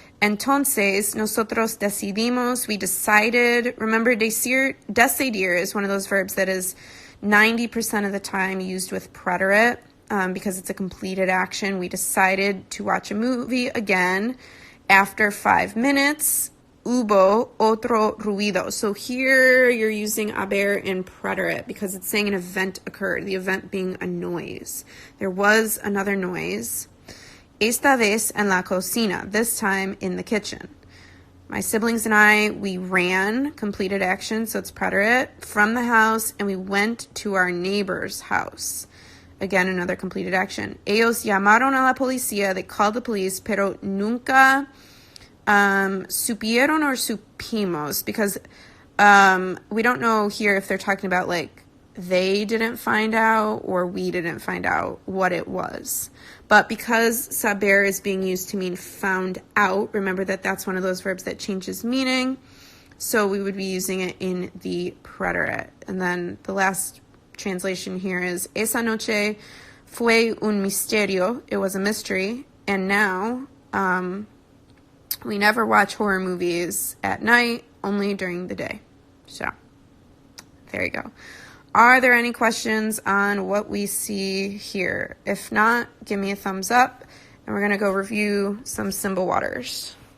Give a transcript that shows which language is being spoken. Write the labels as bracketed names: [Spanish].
[Spanish] Entonces, nosotros decidimos, [English] we decided. Remember, decidir is one of those verbs that is 90% of the time used with preterite because it's a completed action. We decided to watch a movie again. After 5 minutes, [Spanish] hubo otro ruido. [English] So here you're using haber in preterite because it's saying an event occurred, the event being a noise. There was another noise. [Spanish] Esta vez en la cocina, [English] this time in the kitchen. My siblings and I, we ran, completed action, so it's preterite, from the house, and we went to our neighbor's house. Again, another completed action. [Spanish] Ellos llamaron a la policía, [English] they called the police, [Spanish] pero nunca supieron [English] or supimos, because we don't know here if they're talking about like they didn't find out or we didn't find out what it was. But because saber is being used to mean found out, remember that that's one of those verbs that changes meaning. So we would be using it in the preterite. And then the last translation here is, [Spanish] esa noche fue un misterio. [English] It was a mystery. And now we never watch horror movies at night, only during the day. So there you go. Are there any questions on what we see here? If not, give me a thumbs up, and we're going to go review some symbol waters.